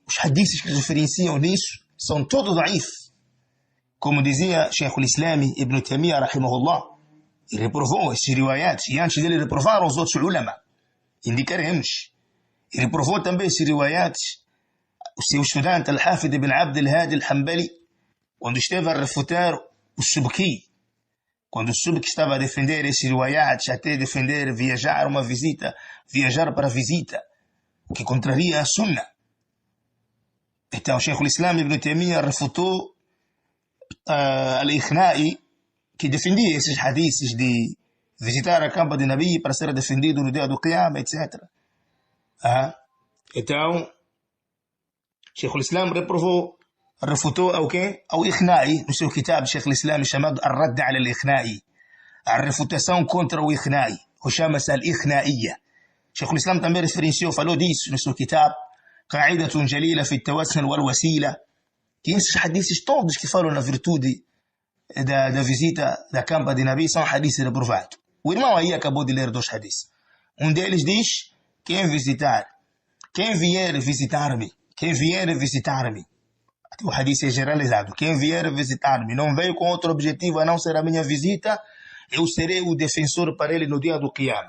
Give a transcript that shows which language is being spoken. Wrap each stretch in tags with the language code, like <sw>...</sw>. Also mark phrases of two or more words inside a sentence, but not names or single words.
<pt>Os hadiths que referenciam nisso são todos da'if. Como dizia Sheikh al-Islam Ibn Taymiyyah rahimahullah, e reprovou esses riwayats, e antes dele reprovaram os outros ulama, indicaremos. E reprovou também esses riwayats o seu estudante Al-Hafid ibn Abd al-Hadi al-Hanbali, quando esteve a refutar o Subki, quando o Subki estava a defender esses riwayats, até defender viajar para a visita, o que contraria a Sunna. Então Sheikh al-Islam Ibn Taymiyyah refutou Al-Ikhna'i, que defendia esses hadiths de visitar a campa de Nabi para ser defendido no dia do Qiyamah, etc. Então, Sheikh al-Islam refutou ao quê? Ao Ikhna'i, no seu kitab Sheikh al-Islam chamado Ar-Radd ala al-Ikhna'i, a refutação contra o Ikhna'i, ou chama-se Al-Ikhna'iyya. Sheikh al-Islam também referenciou, falou disso no seu kitab Qa'idatun Jalila fi al-Tawassul wal-Wasila, que esses hadiths todos que falam na virtude da visita da campa de Nabi são hadiths reprovados. O irmão aí acabou de ler 2 hadiths. Um deles diz: quem vier visitar-me, o hadith é generalizado, quem vier visitar-me, não veio com outro objetivo a não ser a minha visita, eu serei o defensor para ele no dia do Qiyama.</pt>